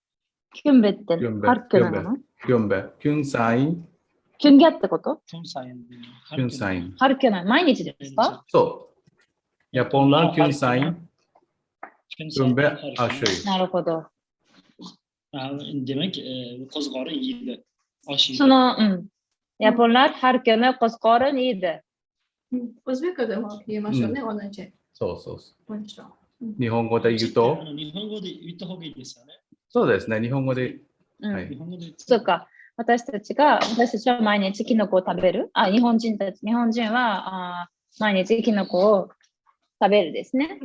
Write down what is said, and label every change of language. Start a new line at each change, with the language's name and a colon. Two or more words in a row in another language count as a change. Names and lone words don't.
Japanese: キュンベってキュンベハルキュナなの？キュンベ、キュンサイン、キュンギャってこと？キュンサイン。ハルキュナ、毎日ですか？そう。
Tatar: Japonnar könsayın, kömbä, aşıy.
Japanese: なるほど。
Uzbek: Demek qo'zg'orin yeydi. Osh yeydi.
Japanese: そ
Uzbek: の、Yaponlar har kuni qo'zg'orin yeydi.
Japanese: ウズベクでも言いましょうね、同じ。そうそうそ文章。う。日本語で言うと、日本語で言った方がいいですよね。そうですね、日本語で。は日い。本語で言ったそうか。私たちは毎日キノコを食べる。日本人は毎日キノコを食べるですね。